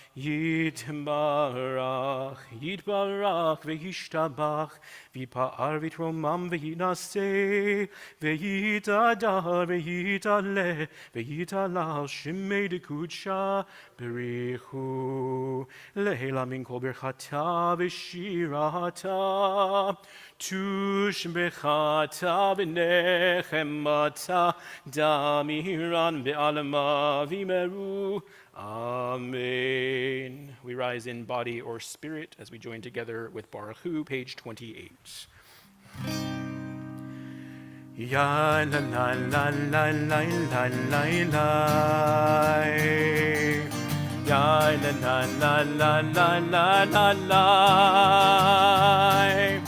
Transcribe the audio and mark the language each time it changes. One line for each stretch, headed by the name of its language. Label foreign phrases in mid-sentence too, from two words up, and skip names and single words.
Aramaic: יתברך וישתבח ויתפאר ויתרומם ויתנשא ויתהדר ויתהלל שמה דקודשא בריך הוא לעלא מן כל ברכתא ושירתא תשבחתא ונחמתא דאמירן בעלמא ואמרו.
English: Amen. We rise in body or spirit as we join together with Baruch Hu, page 28. Ya la la la la la la la la. Ya la la la la la la la la.